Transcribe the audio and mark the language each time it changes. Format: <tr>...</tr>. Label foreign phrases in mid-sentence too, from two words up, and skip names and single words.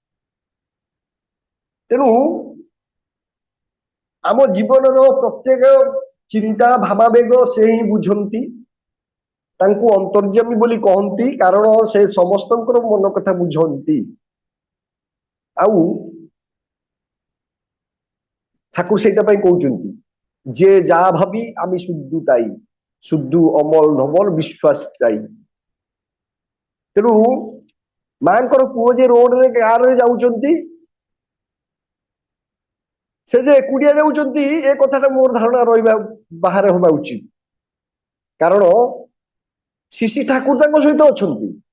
<or>ତେଣୁ ଆମ ଜୀବନର ପ୍ରତ୍ୟେକ ଚିନ୍ତା ଭାବାବେଗ ସେ ହିଁ ବୁଝନ୍ତି। ତାଙ୍କୁ ଅନ୍ତର୍ଯ୍ୟାମୀ ବୋଲି କହନ୍ତି, କାରଣ ସେ ସମସ୍ତଙ୍କର ମନ କଥା ବୁଝନ୍ତି। ଆଉ ଠାକୁର ସେଇଟା ପାଇଁ କହୁଛନ୍ତି, ଯେ ଯାହା ଭାବି</or> <bn>আমি শুদ্ধ তাই, শুদ্ধ</bn> <or>ଅମଲ ଧମଲ ବିଶ୍ୱାସ ଚାଇ। ତେଣୁ ମାଙ୍କର ପୁଅ ଯେ ରୋଡରେ କାରରେ ଯାଉଛନ୍ତି, ସେ ଯେ ଏକୁଟିଆ ଯାଉଛନ୍ତି, ଏ କଥାଟା ମୋର ଧାରଣା ରହିବା ବାହାରେ ହବା ଉଚିତ। କାରଣ ଶ୍ରୀ ଠାକୁର ତାଙ୍କ ସହିତ ଅଛନ୍ତି।</or>